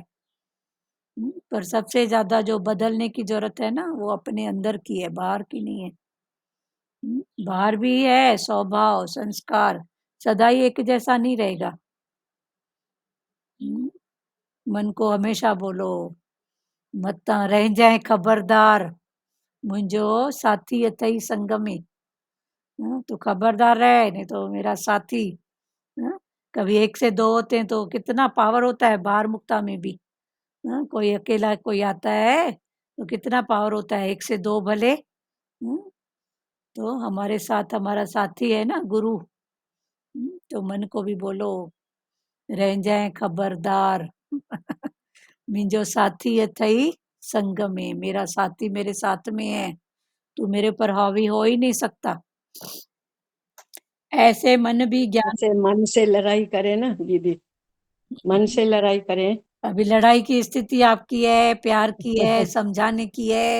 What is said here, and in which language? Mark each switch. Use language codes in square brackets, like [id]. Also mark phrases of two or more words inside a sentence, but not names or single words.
[hi] पर सबसे ज्यादा जो बदलने की जरूरत है ना, वो अपने अंदर की है, बाहर की नहीं है। बाहर भी है स्वभाव संस्कार, सदा ही एक जैसा नहीं रहेगा। मन को हमेशा बोलो मत रह जाए खबरदार, [sd] मुंहिंजो साथी अथई संग में। [hi] तो खबरदार रहे, नहीं तो मेरा साथी। कभी एक से दो होते हैं तो कितना पावर होता है बाहर मुक्ता में भी। कोई अकेला कोई आता है तो कितना पावर होता है, एक से दो भले। तो हमारे साथ हमारा साथी है ना गुरु। तो मन को भी बोलो रह जाए खबरदार [sd] मुंहिंजो साथी अथई संग में, [hi] मेरा साथी मेरे साथ में है, तू मेरे पर हावी हो ही नहीं सकता। ऐसे मन भी ज्ञान। ऐसे मन से लड़ाई करे ना दीदी, मन से लड़ाई करें। अभी लड़ाई की स्थिति आपकी है, प्यार की है, समझाने की है।